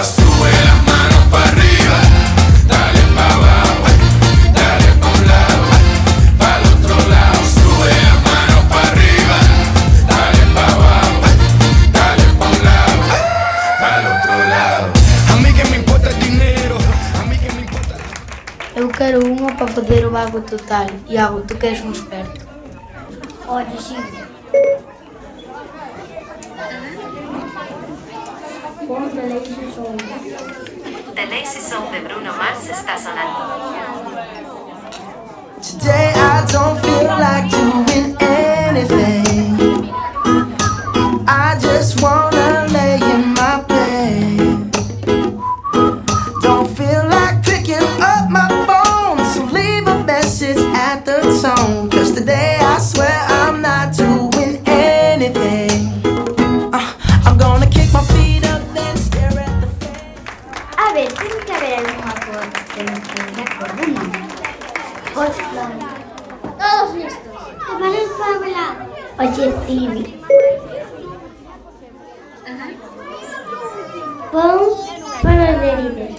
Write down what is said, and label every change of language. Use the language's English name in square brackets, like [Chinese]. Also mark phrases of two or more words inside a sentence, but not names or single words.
[Spanish] Sube las manos para arriba, dale para abajo, dale para un lado, para el otro lado. Sube las manos para arriba, dale para abajo, dale para un lado, para el otro lado. A mí que me importa el dinero, a mí que me importa. [Galician] Eu quero unha para fazer o vago total. Iago, tu que és un experto. [Spanish] Oye, sí. Pon The Lazy Song. The Lazy Song de Bruno Mars está sonando. [English] Today I don't feel like doing anything. I just wanna lay in my bed. Don't feel like picking up my phone, so leave a message at the tone. 'Cause today I swear I'm not doing anything. I'm gonna kick my feet up, then stare at the fan. [Spanish] A ver, tiene que haber algún acuerdo que nos ponga por uno. Plan. Todos listos. ¿Preparados para hablar? Oye, Civi. Pon follow de líder.